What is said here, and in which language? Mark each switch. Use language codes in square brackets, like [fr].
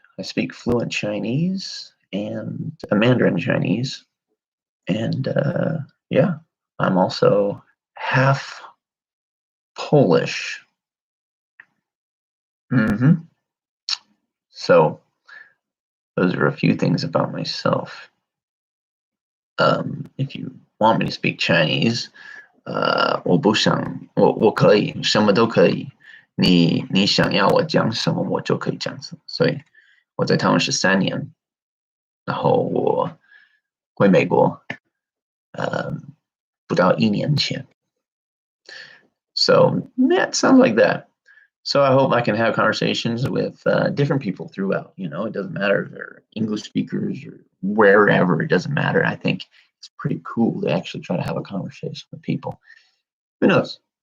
[en] I speak fluent Chinese and Mandarin Chinese. And yeah, I'm also half Polish. So those are a few things about myself. If you want me to speak Chinese, [zh] 我不想，我可以什么都可以，你想要我讲什么，我就可以讲什么。所以我在台湾13年，然后我回美国，不到1年前。 [en] So yeah, it sounds like that. So I hope I can have conversations with different people throughout. It doesn't matter if they're English speakers or wherever. It doesn't matter. I think it's pretty cool to actually try to have a conversation with people. Who knows?